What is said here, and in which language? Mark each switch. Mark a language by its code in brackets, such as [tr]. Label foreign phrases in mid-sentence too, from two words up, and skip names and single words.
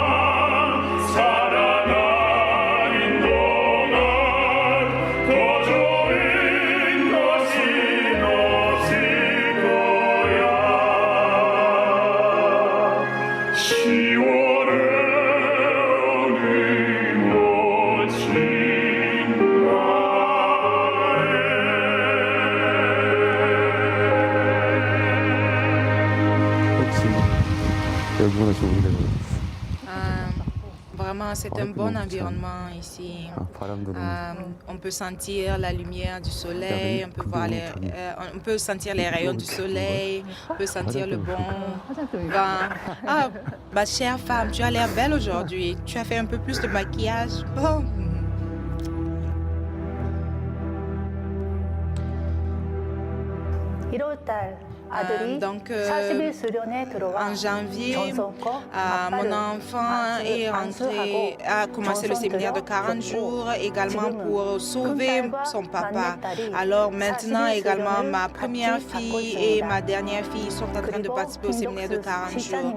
[ko] 살아가는 동안 더 좋은 것이 없을 거야 10월의 어느 멋진 혹시 여기보다 좋은 데가 있어? [fr] Vraiment, c'est un bon environnement ici. [ko] 바람도 너무 [fr] On peut sentir la lumière du soleil, on peut sentir les rayons du soleil, on peut sentir le bon vent. Ah, ma chère femme, tu as l'air belle aujourd'hui. Tu as fait un peu plus de maquillage. Oh. [ko] 1월 달 [fr] Donc, [ko] 40일 수련에 들어와 [fr] en janvier, [ko] 전선과 [fr] mon enfant est rentré, a commencé le séminaire de 40 jours également pour sauver son papa. Alors maintenant également, ma première fille et ma dernière fille sont en train de participer au séminaire de 40 jours.